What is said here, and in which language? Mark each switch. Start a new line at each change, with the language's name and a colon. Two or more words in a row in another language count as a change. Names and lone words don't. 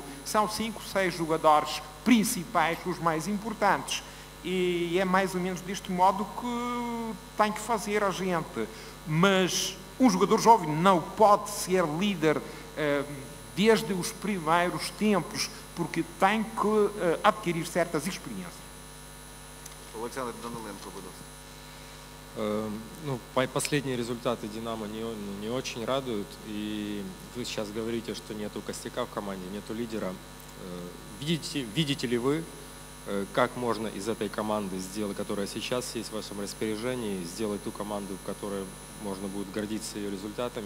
Portuguese: São 5, 6 jogadores principais, os mais importantes. E é mais ou menos deste modo que tem que fazer a gente. Mas um jogador jovem não pode ser líder desde os primeiros tempos, porque tem que adquirir certas experiências.
Ukrainian: Олександр Даниленко, будь ласка.
Russian: Ну, последние результаты «Динамо» не очень радуют. И вы сейчас говорите, что нету костяка в команде, нету лидера. Видите ли вы, как можно из этой команды, которая сейчас есть в вашем распоряжении, сделать ту команду, в которой можно будет гордиться ее результатами?